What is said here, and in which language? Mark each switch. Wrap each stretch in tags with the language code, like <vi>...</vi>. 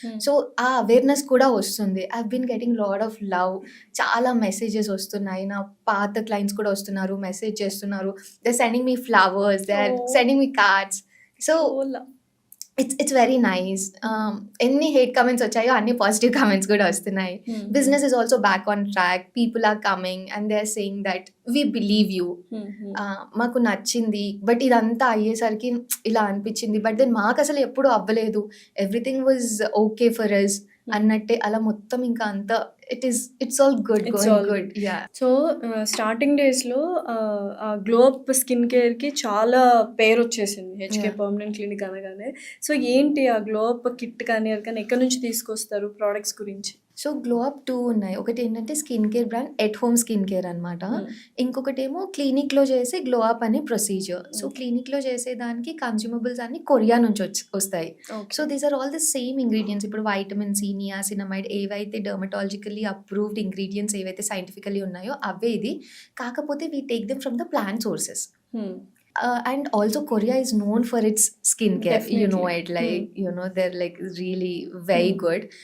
<te>So ఆ awareness కూడా వస్తుంది.</te> <en>I been getting lot of love.</en> <te>చాలా మెసేజెస్ వస్తున్నాయి. నా పాత క్లయింట్స్ కూడా వస్తున్నారు, మెసేజ్ చేస్తున్నారు.</te> <en>They sending me flowers, they are Oh. Sending me cards. So it's very nice.</en> <te>ఎన్ని హేట్ కమెంట్స్ వచ్చాయో అన్ని పాజిటివ్ కమెంట్స్ కూడా వస్తున్నాయి.</te> <en>Business is also back on track. People are coming and they're saying that we believe you.</en> <te>మాకు నచ్చింది, but ఇదంతా అయ్యేసరికి ఇలా అనిపించింది. బట్ దెన్ మాకు అసలు ఎప్పుడు అవ్వలేదు.</te> <en>everything was okay for us</en> <te>అన్నట్టే అలా మొత్తం ఇంకా అంతా</te> <en>It's all good, It's all good. Yeah</en> <te>so starting డేస్లో గ్లో అప్ స్కిన్ కేర్కి చాలా పేరు వచ్చేసింది, హెచ్కే Yeah. పర్మనెంట్ క్లినిక్ అనగానే. సో ఏంటి ఆ గ్లో అప్ కిట్ కానీ అది కానీ ఎక్కడి నుంచి తీసుకొస్తారు ప్రోడక్ట్స్ గురించి? సో గ్లో అప్ 2 ఉన్నాయి. ఒకటి ఏంటంటే skin care brand at home skin care అనమాట. ఇంకొకటేమో క్లినిక్లో చేసే గ్లో అప్ అనే ప్రొసీజర్. సో క్లినిక్లో చేసేదానికి కన్జ్యూమబుల్స్ అన్ని కొరియా నుంచి వస్తాయి.</te> <en>So these are all the same ingredients.</en> <te>ఇప్పుడు వైటమిన్ సి, నియాసినమైడ్ ఏవైతే డర్మటాలజికల్లీ అప్రూవ్డ్ ఇంగ్రీడియంట్స్ ఏవైతే సైంటిఫికల్లీ ఉన్నాయో అవే ఇది.</te> <en>కాకపోతే we take them from the plant sources. And also Korea is known for its skincare. You know it, like you know they're like really very good.</en>